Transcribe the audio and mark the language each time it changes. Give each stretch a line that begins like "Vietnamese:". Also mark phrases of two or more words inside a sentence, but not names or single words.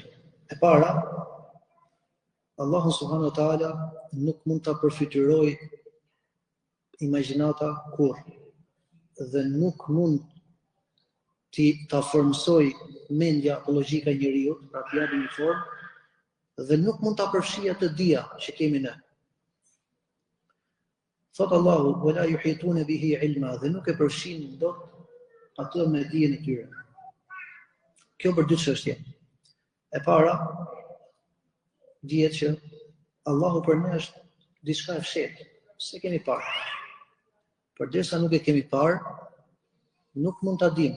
Albanian: E para, Allahu
Arabic: سبحانه وتعالى
Albanian: nuk mund ta përfytyroj imagjinata kurrë dhe nuk mund ta formsoj mendja apo logjika e njeriu, pra t'i japë një formë, dhe nuk mund ta përfshijë atë dia që kemi ne. Thot Allahu,
Arabic: "ولا يحيطون به علما",
Albanian: dhe nuk e përfshin dot atë me dijen e tyre. Kjo për 2 çështje. E para, dihet që Allahu për ne është diçka e fshehtë, se kemi parë. Përderisa nuk e kemi parë, nuk mund ta dimë.